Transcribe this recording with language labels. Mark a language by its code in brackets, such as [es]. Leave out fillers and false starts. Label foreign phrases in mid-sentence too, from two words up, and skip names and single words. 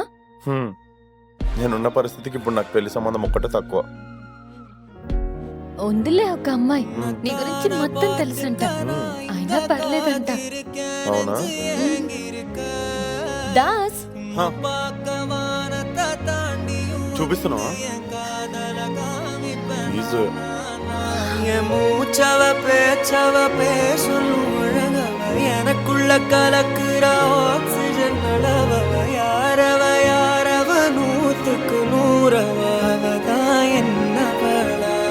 [te] నేనున్న పరిస్థితికి ఇప్పుడు నాకు పెళ్లి సంబంధం ఒక్కటే తక్కువ. ఉందిలే ఒక అమ్మాయి, నీ గురించి మొత్తం తెలుసంట, అయినా పర్లేదంట. అవునా? దాస్ చూపిస్తున్నావా? [ta] எனக்குள்ள கலக்குற ஆக்சிஜன் அளவ யாரவ யாரவ 100க்கு 100 என்னவள